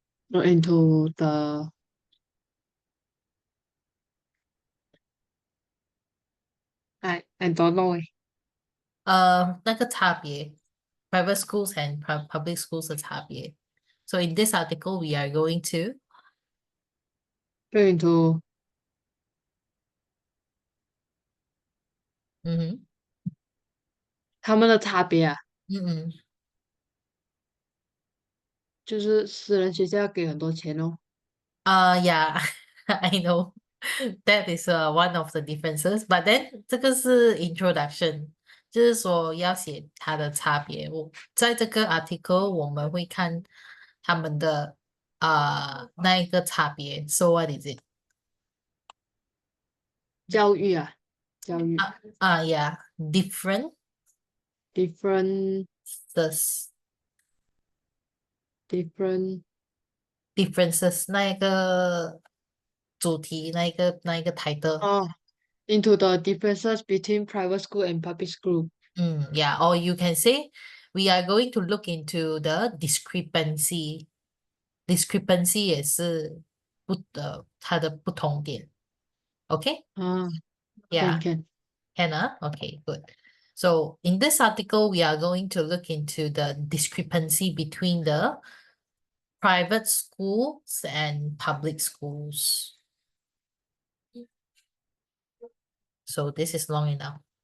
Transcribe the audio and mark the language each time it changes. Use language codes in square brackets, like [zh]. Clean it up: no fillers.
[en] look into the I don't know. [zh] 那个差别 [en] private schools and public schools [zh] 的差别. [en] So in this article, we are going to Look into [zh] 他们的差别啊，就是私人学校要给很多钱哦。 [en] Yeah, I know that is one of the differences. But then [zh] 这个是 introduction，就是说要写它的差别。在这个 article 我们会看他们的那一个差别。 [en] So what is it? [zh] 教育啊，教育 [en] Yeah, different different different [zh] differences 那一个主题，那一个 title。 [en] into the differences between private school and public school. Yeah, or you can say we are going to look into the discrepancy. [zh] Discrepancy 也是它的不同点。 [en] Okay? Yeah, can Hannah? Okay, good. So in this article, we are going to look into the discrepancy between the private schools and public schools. So this is long enough.